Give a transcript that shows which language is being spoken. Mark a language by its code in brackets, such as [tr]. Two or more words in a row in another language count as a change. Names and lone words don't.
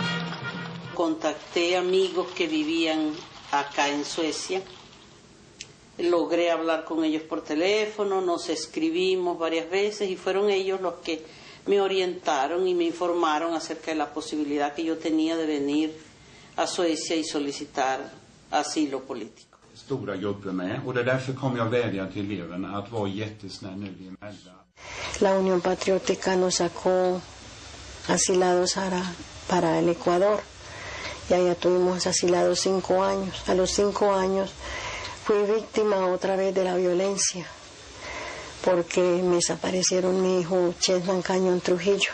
[es] Contacté amigos que vivían acá en Suecia. logré hablar con ellos por teléfono, nos escribimos varias veces y fueron ellos los que me orientaron y me informaron acerca de la posibilidad que yo tenía de venir a Suecia y solicitar asilo político. [sv] Stora grupper med och det är därför kommer jag vädja till eleverna att vara jättesnäll nu emellan. [es] La Unión Patriótica nos sacó asilados para el Ecuador y allá tuvimos asilados 5 años. A los 5 años fui víctima otra vez de la violencia porque me desaparecieron mi hijo Chesman Cañón Trujillo.